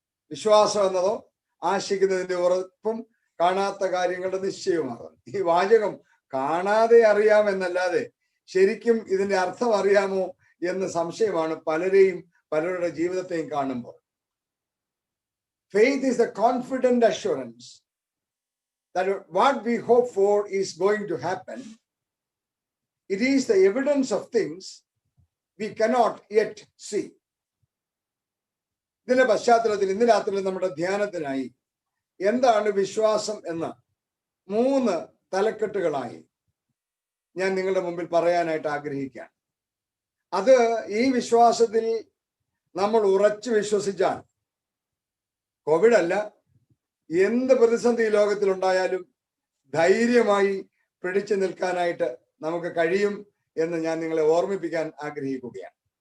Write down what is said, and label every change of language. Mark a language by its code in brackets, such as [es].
[ml] വിശ്വാസം എന്നതോ ആശിക്കുന്നതിന്റെ ഉറപ്പും കാണാത്ത കാര്യങ്ങളുടെ നിശ്ചയവുമാകും. ഈ വാചകം കാണാതെ അറിയാമെന്നല്ലാതെ ശരിക്കും ഇതിന്റെ അർത്ഥം അറിയാമോ എന്ന് സംശയമാണ് പലരുടെ ജീവിതത്തെയും കാണുമ്പോൾ. [en] Faith is the confident assurance that what we hope for is going to happen. It is the evidence of things we cannot yet see. [ml] ഇതിന്റെ പശ്ചാത്തലത്തിൽ ഇന്ന് രാത്രി നമ്മുടെ ധ്യാനത്തിനായി എന്താണ് വിശ്വാസം എന്ന് 3 തലക്കെട്ടുകളായി ഞാൻ നിങ്ങളുടെ മുമ്പിൽ പറയാനായിട്ട് ആഗ്രഹിക്കുകയാണ്. അത് ഈ വിശ്വാസത്തിൽ നമ്മൾ ഉറച്ചു വിശ്വസിച്ചാൽ കോവിഡ് അല്ല, എന്ത് പ്രതിസന്ധി ലോകത്തിലുണ്ടായാലും ധൈര്യമായി പിടിച്ചു നിൽക്കാനായിട്ട് നമുക്ക് കഴിയും എന്ന് ഞാൻ നിങ്ങളെ ഓർമ്മിപ്പിക്കാൻ ആഗ്രഹിക്കുകയാണ്.